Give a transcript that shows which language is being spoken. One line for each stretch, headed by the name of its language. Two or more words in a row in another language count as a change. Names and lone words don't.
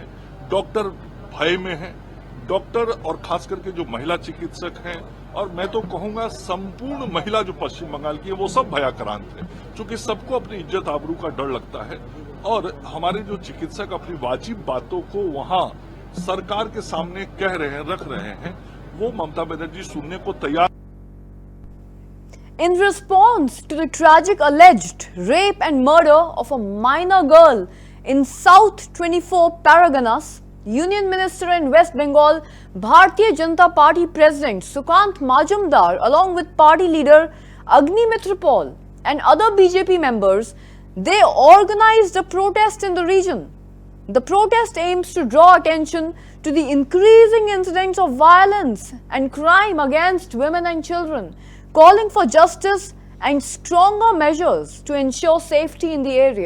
Hindi: डॉक्टर भय में है, डॉक्टर और खास करके जो महिला चिकित्सक हैं, और मैं तो कहूंगा संपूर्ण महिला जो पश्चिम बंगाल की है, वो सब भयाक्रांत है, क्योंकि सबको अपनी इज्जत आबरू का डर लगता है। और हमारे जो चिकित्सक अपनी वाजिब बातों को वहां सरकार के सामने कह रहे हैं, रख रहे हैं, वो ममता बनर्जी सुनने को तैयार।
English: In response to the tragic alleged rape and murder of a minor girl in South 24 Paraganas, Union Minister in West Bengal, Bharatiya Janata Party President Sukant Majumdar, along with party leader Agnimitra Paul and other BJP members, they organized a protest in the region. The protest aims to draw attention to the increasing incidents of violence and crime against women and children, calling for justice and stronger measures to ensure safety in the area.